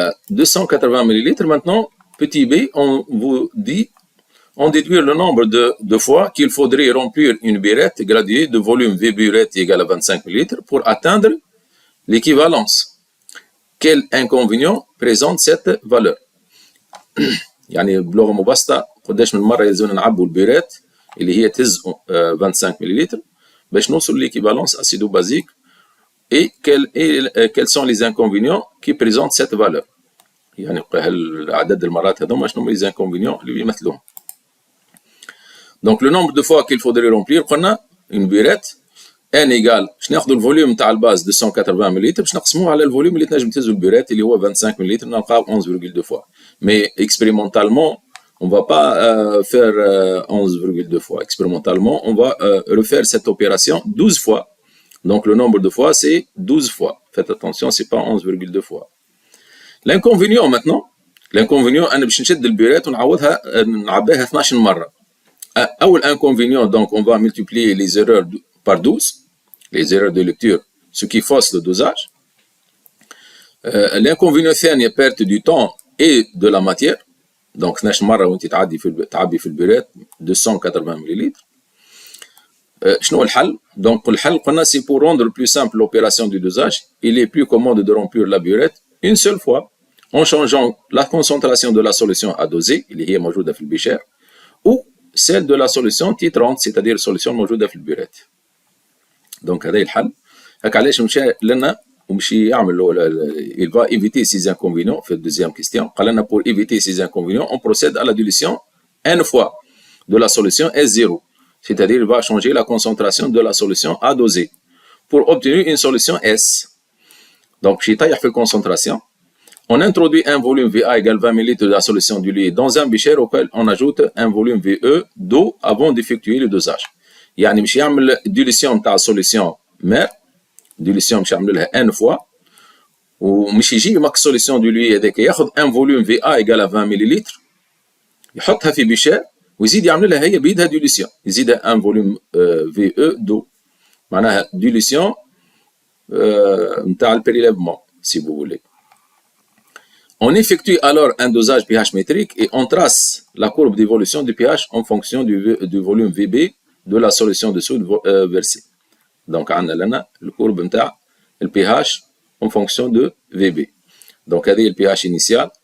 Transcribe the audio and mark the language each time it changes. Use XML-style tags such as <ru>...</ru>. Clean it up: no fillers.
<fr>280 ml, maintenant, petit b, on vous dit, on déduit le nombre de fois qu'il faudrait remplir une burette graduée de volume V burette égale à 25 ml pour atteindre l'équivalence. Quel inconvénient présente cette valeur؟</fr> <ar>يعني بلغة مبسطة قداش من مرة يلزمنا نعبوا البيرات اللي هي تهز 25 ملل باش نوصل ليكيفالونس اسيدو بازيك</ar> <fr>et quels sont les inconvénients qui présentent cette valeur.</fr> <ar>يعني عدد المرات هذوما شنو هما les inconvénients اللي يمثلوهم.</ar> <fr>Donc le nombre de fois qu'il faudrait remplir</fr> <ar>قلنا</ar> <fr>une burette n égale</fr> <ar>باش ناخذوا الفوليوم تاع الباز 280 مليلتر باش نقسموه على الفوليوم اللي تنجم تهزو البيرات اللي هو 25 مليلتر نلقاو 11,2 fois.</ar> <fr>Mais expérimentalement on va pas faire 11,2 fois. Expérimentalement on va refaire cette opération 12 fois. Donc le nombre de fois c'est 12 fois. Faites attention, c'est pas 11,2 fois. L'inconvénient maintenant, l'inconvénient</fr> <ar>أنا باش نشد البيرات ونعوضها نعبيها 12 مرة.</ar> <fr>أول inconvénient, donc on va multiplier les erreurs par 12, les erreurs de lecture, ce qui fausse le dosage. L'inconvénient الثاني perte du temps et de la matière.</fr> <ar>Donc 12 مرة وانت تعبي في البيرات 280 مليلتر. شنو الحل؟</ar> <fr>Donc الحل قلنا c'est pour rendre plus simple l'opération du dosage, il est plus commode de remplir la burette une seule fois en changeant la concentration de la solution à doser</fr> <ar>اللي هي موجودة في البيشير</ar> <fr>ou celle de la solution titrante, c'est-à-dire solution</fr> <ar>موجودة في البيرات. Donc هذا الحل. هاك علاش مشى لنا ومشي يعمل</ar> <fr>il va éviter ces inconvénients</fr> <ar>في</ar> <fr>deuxième question.</fr> <ar>قال لنا</ar> <fr>pour éviter ces inconvénients on procède à la dilution n fois de la solution S0, c'est-à-dire il va changer la concentration de la solution à doser pour obtenir une solution S. Donc chez</fr> <ar>يطيح في</ar> <fr>الconcentration. On introduit un volume VA égale 20 ml de la solution diluée dans un bécher auquel on ajoute un volume VE d'eau avant d'effectuer le dosage.</fr> <ar>يعني مش يعمل dilution تاع solution mère, dilution مش يعمل لها n fois ومش يجي يمك solution diluée هذاك ياخذ</ar> <fr>un volume VA égale à 20</fr> <ar>ملل يحطها في بيشير ويزيد يعمل لها هي بيدها dilution يزيدها</ar> <fr>un volume VE d'eau</fr> <ar>معناها dilution نتاع البريليفمون</ar> <fr>si vous voulez. On effectue alors un dosage pH métrique et on trace la courbe d'évolution du pH en fonction du volume VB de la solution de soude versée. Donc, on a là le courbe de pH en fonction de VB. Donc, هذه le pH initial.</fr>